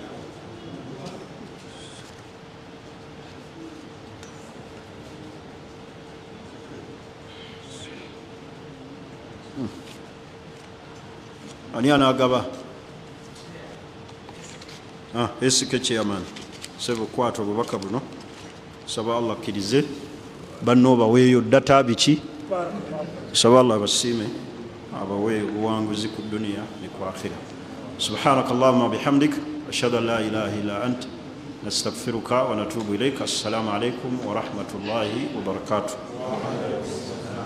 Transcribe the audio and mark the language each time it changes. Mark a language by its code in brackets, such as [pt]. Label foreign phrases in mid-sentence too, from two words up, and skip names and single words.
[lg] Ani anagaba? Esike chairman sebo kwata obubaka buno, saba Allah kirize banno baweeyo data biki, saba Allah basiime abaweeyo obuwanguzi ku duniya ne ku akhira. [ar] سبحانك اللهم بحمدك أشهد أن لا إله إلا أنت نستغفرك ونتوب إليك. السلام عليكم ورحمة الله وبركاته.